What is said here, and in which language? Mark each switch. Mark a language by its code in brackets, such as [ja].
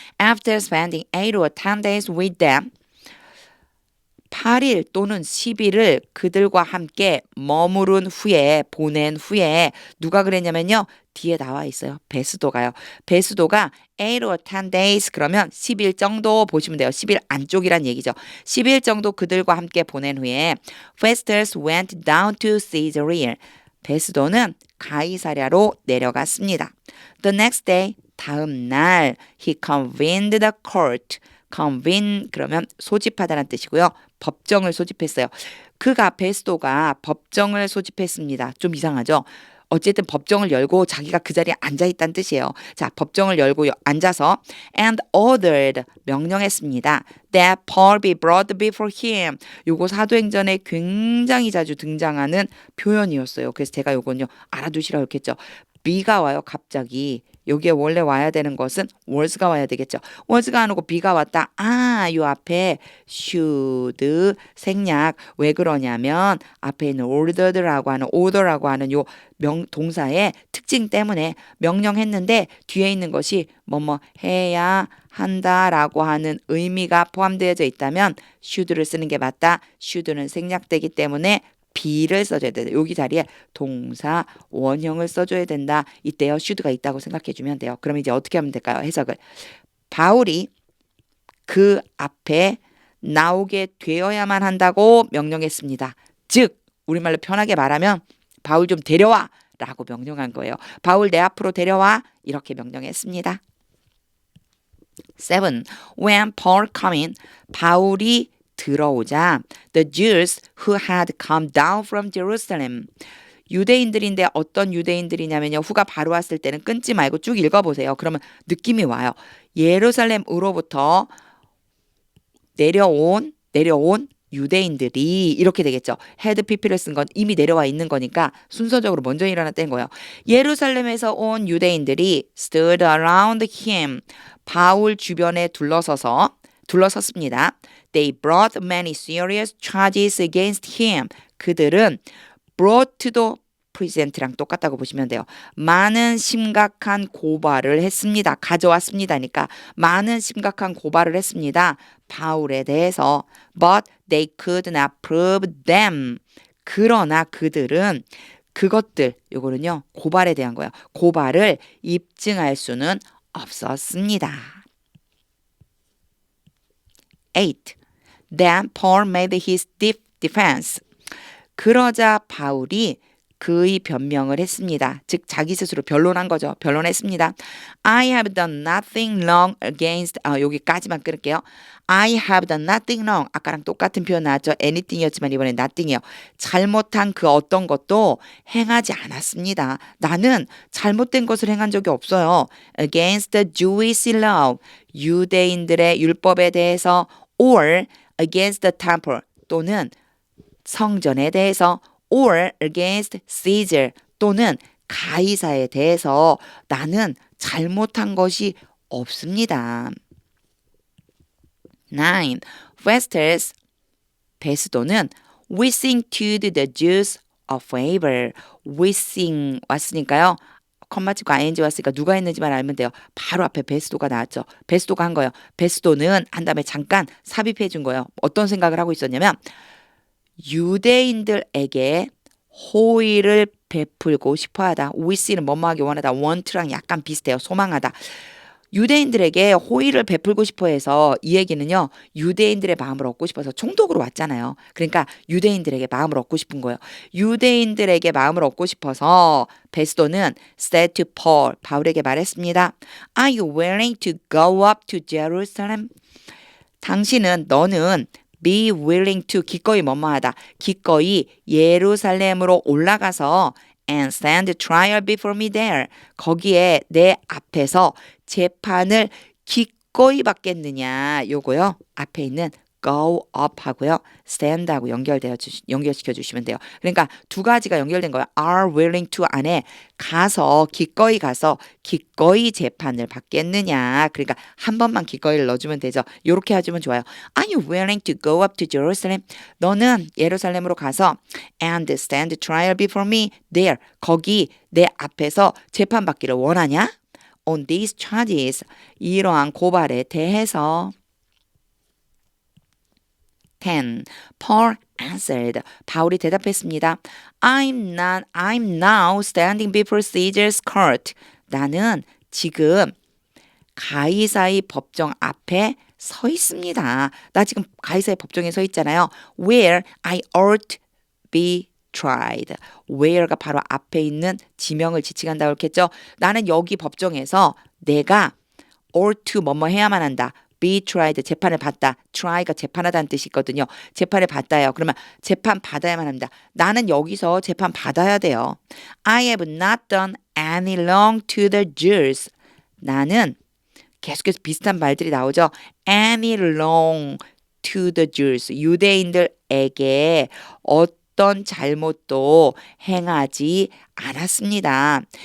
[en] After spending 8 or 10 days with them, [ko] 8일 또는 10일을 그들과 함께 보낸 후에 누가 그랬냐면요. 뒤에 나와 있어요. 베스도가요. 베스도가 [en] 8 or 10 days [ko] 그러면 10일 정도 보시면 돼요. 10일 안쪽이란 얘기죠. 10일 정도 그들과 함께 보낸 후에 [en] Festus went down to Caesarea. [ko] 베스도는 가이사랴로 내려갔습니다. [en] The next day [ko] 다음 날 [en] he convened the court. [ko] convene 그러면 소집하다는 뜻이고요. 법정을 소집했어요. 베스도가 법정을 소집했습니다. 좀 이상하죠? 어쨌든 법정을 열고 자기가 그 자리에 앉아있다는 뜻이에요. 자, 법정을 열고 앉아서 [en] and ordered [ko] 명령했습니다. [en] that Paul be brought before him. [ko] 요거 사도행전에 굉장히 자주 등장하는 표현이었어요. 그래서 제가 요건요 알아두시라고 했겠죠. be가 와요 갑자기. 여기에 원래 와야 되는 것은 was가 와야 되겠죠. was가 안 오고 be가 왔다. 요 앞에 should 생략. 왜 그러냐면 앞에 있는 order라고 하는 요 동사의 특징 때문에 명령했는데 뒤에 있는 것이 뭐뭐 해야 한다라고 하는 의미가 포함되어져 있다면 should를 쓰는 게 맞다. should는 생략되기 때문에 be를 써줘야 된다. 여기 자리에 동사 원형을 써줘야 된다. 이때요. should가 있다고 생각해 주면 돼요. 그럼 이제 어떻게 하면 될까요? 해석을. 바울이 그 앞에 나오게 되어야만 한다고 명령했습니다. 즉 우리말로 편하게 말하면 바울 좀 데려와 라고 명령한 거예요. 바울 내 앞으로 데려와 이렇게 명령했습니다. 7. [en] When Paul came in, [ko] 바울이 들어오자 [en] the Jews who had come down from Jerusalem. [ko] 유대인들인데 어떤 유대인들이냐면요. 후가 바로 왔을 때는 끊지 말고 쭉 읽어보세요. 그러면 느낌이 와요. 예루살렘으로부터 내려온 유대인들이 이렇게 되겠죠. 헤드 PP를 쓴 건 이미 내려와 있는 거니까 순서적으로 먼저 일어났다는 거예요. 예루살렘에서 온 유대인들이 [en] stood around him. [ko] 바울 주변에 둘러섰습니다. [en] They brought many serious charges against him. [ko] 그들은 brought도 present랑 똑같다고 보시면 돼요. 많은 심각한 고발을 했습니다. 가져왔습니다니까 많은 심각한 고발을 했습니다. 바울에 대해서 [en] but they could not prove them. [ko] 그러나 그들은 그것들 요거는요. 고발에 대한 거예요. 고발을 입증할 수는 없었습니다. 8. [en] Then Paul made his defense. [ko] 그러자 바울이 그의 변명을 했습니다. 즉 자기 스스로 변론한 거죠. 변론했습니다. [en] I have done nothing wrong against [ko] 여기까지만 끊을게요. [en] I have done nothing wrong. [ko] 아까랑 똑같은 표현 나왔죠. anything이었지만 이번엔 nothing이에요. 잘못한 그 어떤 것도 행하지 않았습니다. 나는 잘못된 것을 행한 적이 없어요. [en] against the Jewish law. [ko] 유대인들의 율법에 대해서 [en] or against the temple [ko] 또는 성전에 대해서 [en] or against Caesar [ko] 또는 가이사에 대해서 나는 잘못한 것이 없습니다. 9. [en] Festus [ko] 베스도는 [en] wishing to do the Jews a favor. [ko] wishing 왔으니까요. 컴마 찍고 ing 왔으니까 누가 했는지만 알면 돼요. 바로 앞에 베스도가 나왔죠. 베스도가 한 거예요. 베스도는 한 다음에 잠깐 삽입해 준 거예요. 어떤 생각을 하고 있었냐면 유대인들에게 호의를 베풀고 싶어하다. wish는 뭐뭐하기 원하다. want랑 약간 비슷해요. 소망하다. 유대인들에게 호의를 베풀고 싶어 해서 이 얘기는요. 유대인들의 마음을 얻고 싶어서 총독으로 왔잖아요. 그러니까 유대인들에게 마음을 얻고 싶은 거예요. 유대인들에게 마음을 얻고 싶어서 베스도는 [en] said to Paul, [ko] 바울에게 말했습니다. [en] Are you willing to go up to Jerusalem? [ko] 너는 [en] be willing to [ko] 기꺼이 뭐뭐하다. 기꺼이 예루살렘으로 올라가서 [en] and stand trial before me there. [ko] 거기에 내 앞에서 재판을 기꺼이 받겠느냐. 요거요. 앞에 있는 go up 하고요. stand 하고 연결시켜 주시면 돼요. 그러니까 두 가지가 연결된 거예요. are willing to 안에 가서 기꺼이 재판을 받겠느냐. 그러니까 한 번만 기꺼이를 넣어주면 되죠. 요렇게 해주면 좋아요. [en] Are you willing to go up to Jerusalem? [ko] 너는 예루살렘으로 가서 [en] and stand trial before me there. [ko] 거기 내 앞에서 재판받기를 원하냐? [en] On these charges. [ko] 이러한 고발에 대해서 10. [en] Paul answered. [ko] 바울이 대답했습니다. [en] I'm now standing before Caesar's court. [ko] 나는 지금 가이사의 법정 앞에 서 있습니다. 나 지금 가이사의 법정에 서 있잖아요. [en] Where I ought be tried. [ko] where가 바로 앞에 있는 지명을 지칭한다고 했겠죠. 나는 여기 법정에서 내가 ought to 뭐뭐 해야만 한다. be tried 재판을 받다. try가 재판하다는 뜻이 있거든요. 재판을 받다요. 그러면 재판 받아야만 합니다. 나는 여기서 재판 받아야 돼요. [en] I have not done any wrong to the Jews. [ko] 나는 계속해서 비슷한 말들이 나오죠. [en] any wrong to the Jews. [ko] 유대인들에게 어떤 잘못도 행하지 않았습니다.